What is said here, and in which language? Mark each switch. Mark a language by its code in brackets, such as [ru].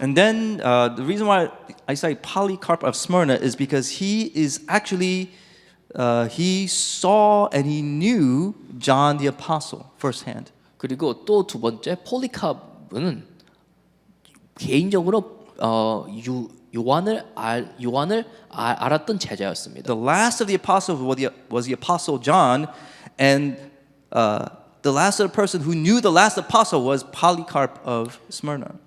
[en] And then the reason why I cite Polycarp of Smyrna is because he is actually he saw and he knew John the Apostle firsthand. [ko] 그리고 또 두 번째 폴리카프는 개인적으로 요한을 알았던 제자였습니다. [en] The last of the apostles was the apostle John, and the last of the person who knew the last apostle was Polycarp of Smyrna.